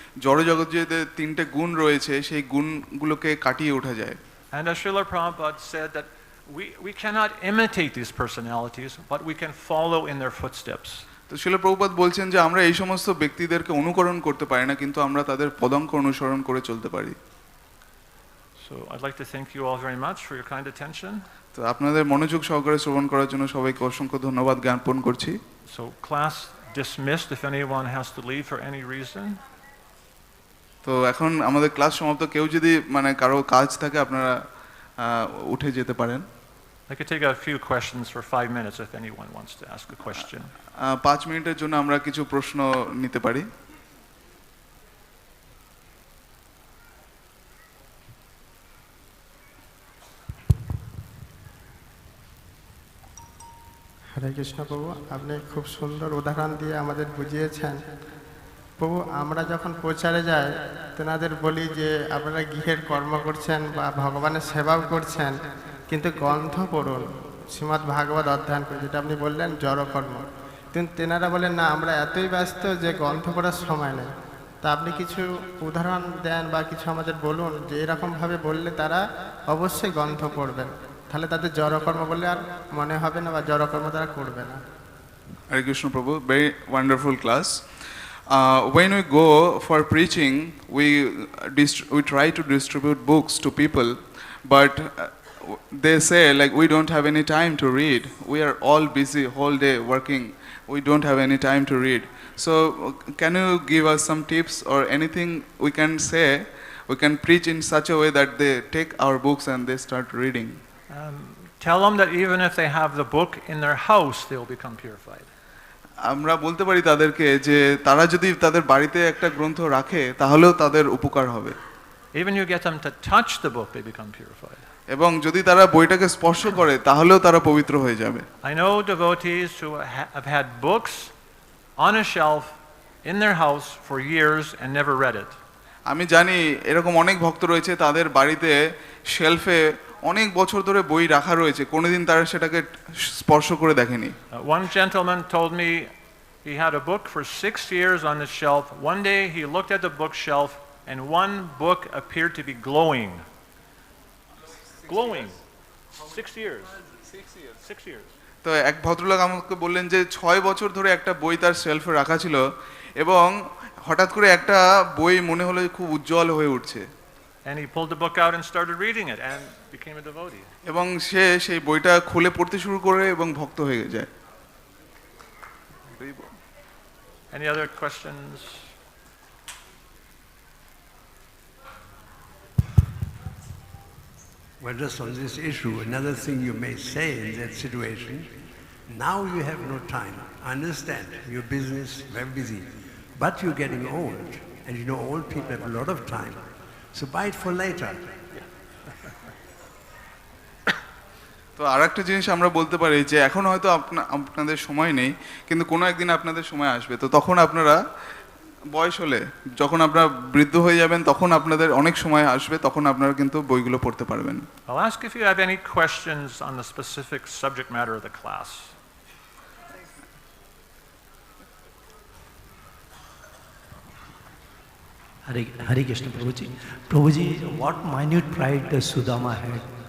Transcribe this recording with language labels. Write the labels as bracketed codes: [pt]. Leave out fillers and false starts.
[bn] জড়জগৎ যে তিনটে গুণ রয়েছে সেই গুণগুলোকে কাটিয়ে ওঠা যায়। [en] And as Srila Prabhupada said that we cannot imitate these personalities, but we can follow in their footsteps. [bn] তো শিল প্রভুপাদ বলছেন যে আমরা এই সমস্ত ব্যক্তিদেরকে অনুকরণ করতে পারি না, কিন্তু আমরা তাদের পদাঙ্ক অনুসরণ করে চলতে পারি। [en] So I'd like to thank you all very much for your kind attention. [bn] তো আপনাদের মনোযোগ সহকারে শ্রবণ করার জন্য সবাইকে অসংখ্য ধন্যবাদ জ্ঞাপন করছি। [en] So class dismissed if anyone has to leave for any reason. [bn] তো এখন আমাদের ক্লাস সমাপ্ত, কেউ যদি মানে কারো কাজ থাকে আপনারা উঠে যেতে পারেন। [en] I could take a few questions for 5 minutes if anyone wants to ask a question. [bn] 5 মিনিটের জন্য আমরা কিছু প্রশ্ন নিতে পারি। হরে কৃষ্ণ প্রভু, আপনি খুব সুন্দর উদাহরণ দিয়ে আমাদের বুঝিয়েছেন। প্রভু, আমরা যখন প্রচারে যাই তেনাদের বলি যে আপনারা গৃহের কর্ম করছেন বা ভগবানের সেবাও করছেন, কিন্তু গ্রন্থ পড়ুন, শ্রীমদ্ ভাগবত অধ্যয়ন করুন, যেটা আপনি বললেন জড়কর্ম। কিন্তু তেনারা বলেন না, আমরা এতই ব্যস্ত যে গ্রন্থ পড়ার সময় নেই। তা আপনি কিছু উদাহরণ দেন বা কিছু আমাদের বলুন যে এরকমভাবে বললে তারা অবশ্যই গ্রন্থ পড়বেন, তাহলে তাদের জড়কর্ম বলে আর মনে হবে না বা জড়কর্ম তারা করবে না। [en] Hare Krishna Prabhu, very wonderful class. When we go for preaching, we try to distribute books to people, but they say like we don't have any time to read. We are all busy whole day working. We don't have any time to read. So can you give us some tips or anything we can say? We can preach in such a way that they take our books and they start reading. Tell them that even if they have the book in their house, they will become purified. [bn] আমরা বলতে পারি তাদেরকে যে তারা যদি তাদের বাড়িতে একটা গ্রন্থ রাখে তাহলেও তাদের উপকার হবে। [en] Even you get them to touch the book, they become purified. [bn] এবং যদি তারা বইটাকে স্পর্শ করে তাহলেও তারা পবিত্র হয়ে যাবে। [en] I know devotees who have had books on a shelf in their house for years and never read it. [bn] আমি জানি এরকম অনেক ভক্ত রয়েছে, তাদের বাড়িতে শেলফে অনেক বছর ধরে বই রাখা রয়েছে, কোনোদিন তারা সেটাকে স্পর্শ করে দেখেনি। [en] One gentleman told me he had a book for 6 years on the shelf. One day he looked at the bookshelf and one book appeared to be glowing. Glowing. 6 years. 6 years. [bn] তো এক ভদ্রলোক আমাকে বললেন যে 6 বছর ধরে একটা বই তার শেলফে রাখা ছিল এবং হঠাৎ করে একটা বই মনে হলো খুব উজ্জ্বল হয়ে উঠছে। [en] And he pulled the book out and started reading it and became a devotee. [bn] এবং সে সেই বইটা খুলে পড়তে শুরু করে এবং ভক্ত হয়ে যায়। [en] Any other questions? Well, just on this issue, another thing you may say in that situation, now you have no time. I understand, your business, very busy, but you're getting old, and you know old people have a lot of time. So buy it for later. [bn] তো আরেকটা জিনিস আমরা বলতে পারি যে এখন হয়তো আপনাদের সময় নেই, কিন্তু কোনো একদিন আপনাদের সময় আসবে, তো তখন আপনারা বয়স হলে যখন আপনারা বৃদ্ধ হয়ে যাবেন তখন আপনাদের অনেক সময় আসবে, তখন আপনারা কিন্তু বইগুলো পড়তে পারবেন। [en] I'll ask if you have any questions on the specific subject matter of the class. Hare Krishna Prabhuji. Prabhuji, what minute pride does Sudama had?